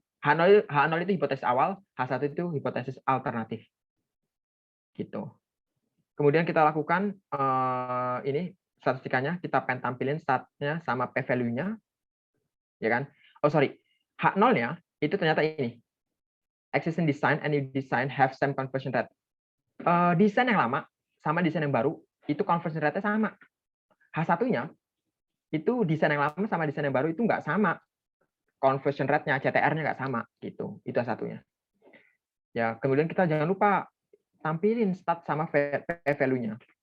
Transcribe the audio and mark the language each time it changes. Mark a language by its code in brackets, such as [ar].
[id] H0 itu hipotesis awal, H1 itu hipotesis alternatif. Gitu. Kemudian kita lakukan ini statistikanya, kita pengen tampilin statnya sama p-value-nya. Ya kan? [en] Oh sorry, [id] H0-nya itu ternyata ini. [en] Existing design and new design have same conversion rate. [id] Desain yang lama sama desain yang baru itu conversion rate-nya sama. H1-nya itu desain yang lama sama desain yang baru itu nggak sama. Conversion rate-nya, CTR-nya nggak sama gitu. Itu satunya. Ya, kemudian kita jangan lupa tampilin stat sama p-value-nya.